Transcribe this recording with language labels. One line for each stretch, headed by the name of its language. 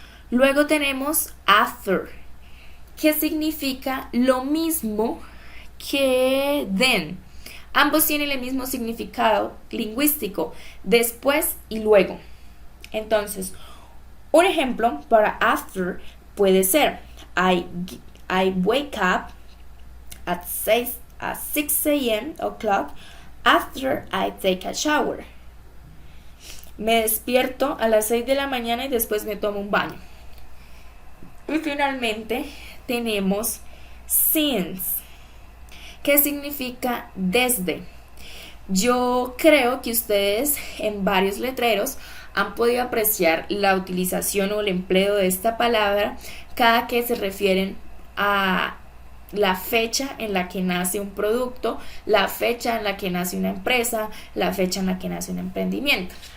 Spanish: Luego tenemos after, que significa lo mismo que then. Ambos tienen el mismo significado lingüístico, después y luego. Entonces, un ejemplo para after puede ser
English: I wake up at 6 a.m. o'clock after I take a shower.
Spanish: Me despierto a las 6 de la mañana y después me tomo un baño. Y finalmente tenemos since, que significa desde. Yo creo que ustedes en varios letreros han podido apreciar la utilización o el empleo de esta palabra cada que se refieren a la fecha en la que nace un producto, la fecha en la que nace una empresa, la fecha en la que nace un emprendimiento.